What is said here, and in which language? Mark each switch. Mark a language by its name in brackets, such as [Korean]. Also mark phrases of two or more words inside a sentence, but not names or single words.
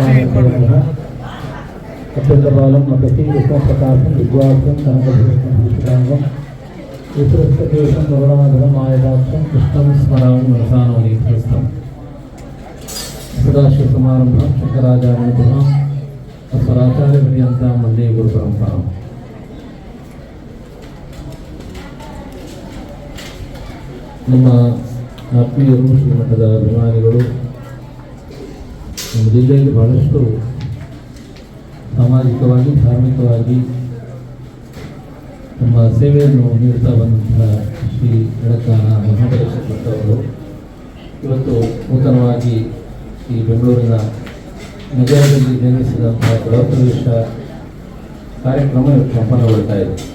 [Sanskrit] अत्यन्तबालं मकसी विष्णुप्रकाशं विद्वांसं कनकभूषणभूषिताङ्गं विसृष्टकेशं वरुणाधरमायदाक्षं कृष्णं स्मरामि मनसानवनीतस्थं सदाशिवसमारम्भां शङ्कराचार्यमध्यमाम् अस्मदाचार्यपर्यन्तां वन्दे गुरुपरम्पराम्. [Kannada] ನಮ್ಮ ಆತ್ಮೀಯರು ಶ್ರೀಮಠದ ಅಭಿಮಾನಿಗಳು ನಮ್ಮ ಜಿಲ್ಲೆಯಲ್ಲಿ ಬಹಳಷ್ಟು ಸಾಮಾಜಿಕವಾಗಿ ಧಾರ್ಮಿಕವಾಗಿ ನಮ್ಮ ಸೇವೆಯನ್ನು ನೀಡುತ್ತಾ ಬಂದಂತಹ ಶ್ರೀ ಎಡಕಾನ ಮಹಾಬಲೇಶ್ವರ ಭಟ್ಟವರು ಇವತ್ತು ನೂತನವಾಗಿ ಈ ಬೆಂಗಳೂರಿನ ನಗರದಲ್ಲಿ ಜನ್ಮಿಸಿದಂತಹ ಗೃಹಪ್ರವೇಶ ಕಾರ್ಯಕ್ರಮ ಇವತ್ತು ಸಂಪನ್ನಗೊಳ್ತಾ ಇದೆ.